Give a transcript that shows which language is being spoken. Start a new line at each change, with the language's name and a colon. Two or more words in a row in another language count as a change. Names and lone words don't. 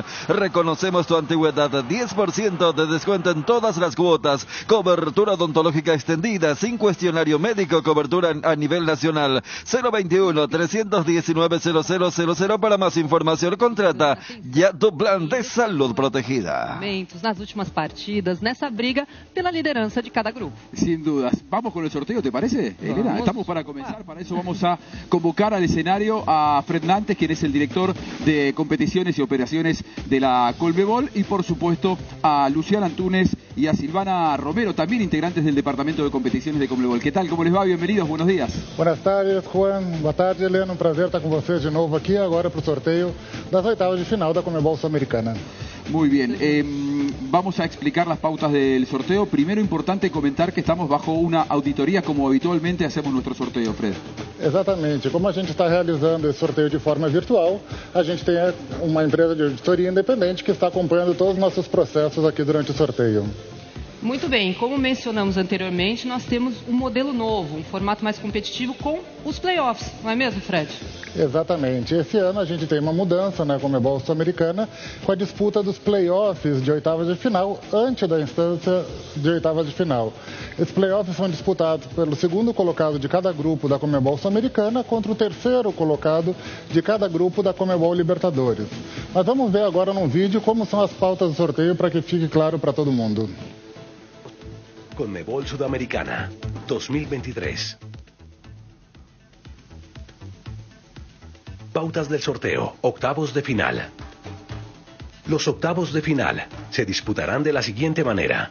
Spanish: Reconocemos tu antigüedad. 10% de descuento en todas las cuotas. Cobertura odontológica extendida, sin cuestionario médico. Cobertura a nivel nacional. 021-319-0000. Para más información, contrata ya tu plan de salud protegida.
Portuguese: Nas últimas partidas, nessa briga pela liderança de cada grupo.
Spanish: Sin dudas. Vamos con el sorteo, ¿te parece? Elena, estamos para comenzar. Para eso vamos a convocar al escenario a Fred Nantes, quien es el director de competiciones y operaciones de la Conmebol, y por supuesto a Luciana Antunes y a Silvana Romero, también integrantes del departamento de competiciones de Conmebol. ¿Qué tal? ¿Cómo les va? Bienvenidos, buenos días. Buenas tardes, Juan.
Portuguese: Boa tarde, Helena. Prazer estar com vocês de novo aqui agora para o sorteio das oitavas de final da Conmebol Sul-Americana.
Spanish: Muy bien, vamos a explicar las pautas del sorteo. Primero, importante comentar que estamos bajo una auditoría, como habitualmente hacemos nuestro sorteo, Fred.
Portuguese: Exatamente, como a gente está realizando esse sorteio de forma virtual, a gente tem uma empresa de auditoria independente que está acompanhando todos os nossos processos aqui durante o sorteio. Muito bem, como mencionamos anteriormente, nós temos um modelo novo, um formato mais competitivo com os playoffs, não é mesmo, Fred? Exatamente. Esse ano a gente tem uma mudança na Conmebol Sul-Americana com a disputa dos playoffs de oitavas de final antes da instância de oitavas de final. Esses playoffs são disputados pelo segundo colocado de cada grupo da Conmebol Sul-Americana contra o terceiro colocado de cada grupo da Conmebol Libertadores. Mas vamos ver agora num vídeo como são as pautas do sorteio para que fique claro para todo mundo.
Spanish: Conmebol Sudamericana 2023. Pautas del sorteo, octavos de final. Los octavos de final se disputarán de la siguiente manera.